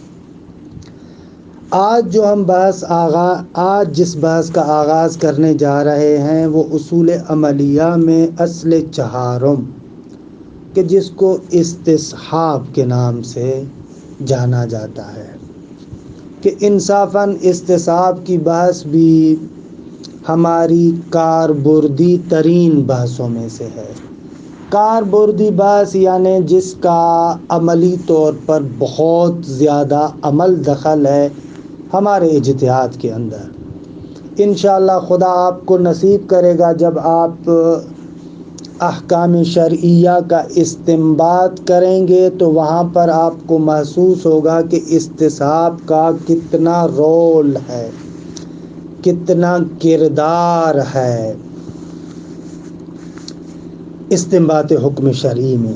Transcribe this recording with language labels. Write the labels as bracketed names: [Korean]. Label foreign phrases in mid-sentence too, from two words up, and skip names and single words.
[Urdu] آج جس بحث کا آغاز کرنے جا رہے ہیں وہ اصول عملیہ میں اصل 4 کہ جس کو استصحاب کے نام سے جانا جاتا ہے، کہ انصافاً استصحاب کی بحث بھی ہماری [Persian] کاربردی ترین [Urdu] بحثوں میں سے ہے۔ کاربردی بحث یعنی جس کا عملی طور پر بہت زیادہ عمل دخل ہے ہمارے اجتہاد کے اندر۔ انشاءاللہ خدا آپ کو نصیب کرے گا جب آپ احکام شرعیہ کا استنباط کریں گے تو وہاں پر آپ کو محسوس ہوگا کہ استصحاب کا کتنا رول ہے، کتنا کردار ہے استنباط حکم شرعی میں۔